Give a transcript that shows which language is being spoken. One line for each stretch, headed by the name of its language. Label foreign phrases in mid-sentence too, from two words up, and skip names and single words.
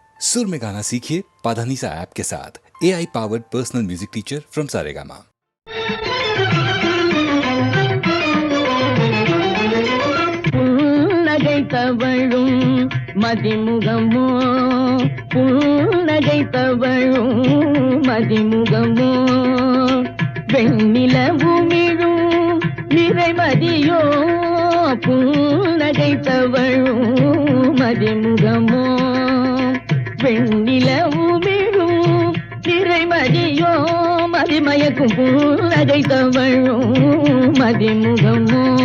Hindi: सुर में गाना सीखिए पाधानीसा ऐप के साथ।
English: AI powered personal music teacher from
Hindi: सारेगामा।
Tamil: புன்னகை தவழும் மதிமுகமோ, புன்னகை தவழும் மதிமுகமோ, வெண்ணிலவுமிழும் நிறைமதியோ, புன்னகை தவழும் மதிமுகமோ, வெண்ணிலவுமிழும் நிறைமதியோ, மதிமயக்கும் புன்னகை தவழும் மதிமுகமோ.